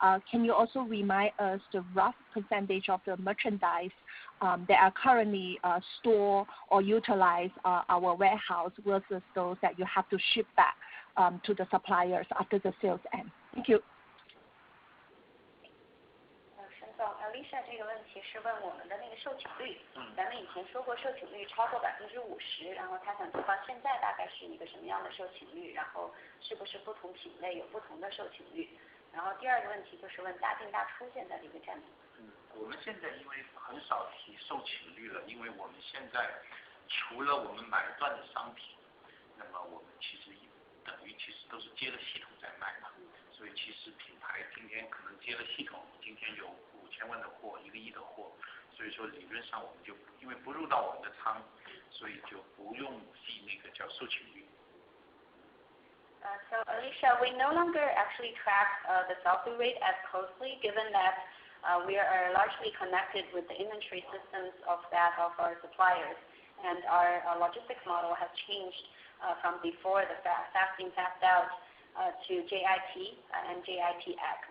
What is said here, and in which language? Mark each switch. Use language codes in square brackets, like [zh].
[en] Can you also remind us the rough percentage of the merchandise that are currently stored or utilize our warehouse versus those that you have to ship back to the suppliers after the sales end? Thank you. [zh] 沈总 ，Alicia 这个问题是问我们的那个售罄率。咱们以前说过售罄率超过50%，然后他想知道现在大概是一个什么样的售罄率，然后是不是不同品类有不同的售罄率。然后第二个问题就是问大进大出现在这个占比。我们现在因为很少提售罄率了，因为我们现在除了我们买断的商品，那么我们其实等于其实都是接了系统在卖嘛，所以其实品牌今天可能接了系统，今天有5000万的货，1个亿的货，所以说理论上我们就因为不入到我们的仓，所以就不用记那个叫售罄率。 [en] So Alicia, we no longer actually track the sell-through rate as closely, given that we are largely connected with the inventory systems of our suppliers, and our logistics model has changed from before the fast in, fast out to JIT and JITX.